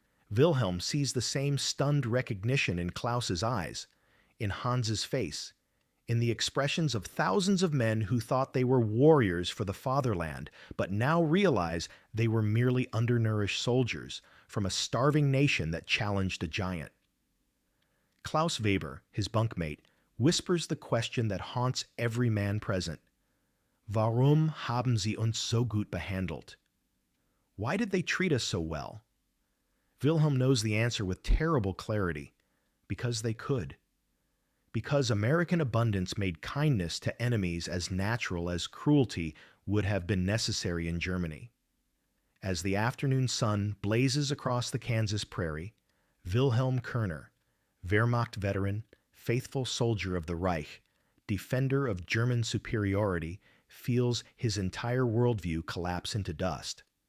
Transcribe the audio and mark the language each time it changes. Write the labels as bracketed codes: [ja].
[en] Wilhelm sees the same stunned recognition in Klaus's eyes, in Hans's face, in the expressions of thousands of men who thought they were warriors for the fatherland, but now realize they were merely undernourished soldiers from a starving nation that challenged a giant. Klaus Weber, his bunkmate, whispers the question that haunts every man present. [de] Warum haben sie uns so gut behandelt? [en] Why did they treat us so well? Wilhelm knows the answer with terrible clarity. Because they could. Because American abundance made kindness to enemies as natural as cruelty would have been necessary in Germany. As the afternoon sun blazes across the Kansas prairie, Wilhelm Kerner, Wehrmacht veteran, faithful soldier of the Reich, defender of German superiority, feels his entire worldview collapse into dust.